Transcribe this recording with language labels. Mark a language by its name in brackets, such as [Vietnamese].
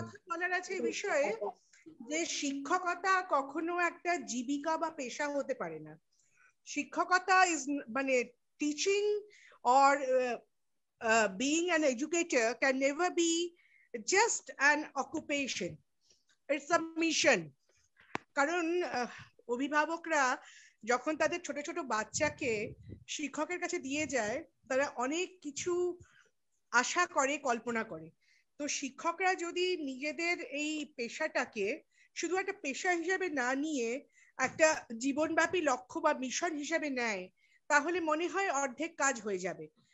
[Bangla] বলার আছে এই বিষয়ে যে শিক্ষকতা কখনো একটা জীবিকা বা পেশা হতে পারে না। শিক্ষকতা ইজ মানে [English] Teaching or being an educator can never be just an occupation, it's a mission. [Bangla] কারণ অভিভাবকরা যখন তাদের ছোট ছোট বাচ্চাকে শিক্ষকের কাছে দিয়ে যায় তারা অনেক কিছু আশা করে, কল্পনা করে। তো শিক্ষকরা যদি নিজেদের এই পেশাটাকে শুধু একটা পেশা হিসেবে না নিয়ে একটা জীবনব্যাপী লক্ষ্য বা মিশন হিসেবে নেয় তাহলে মনে হয় অর্ধেক কাজ হয়ে যাবে।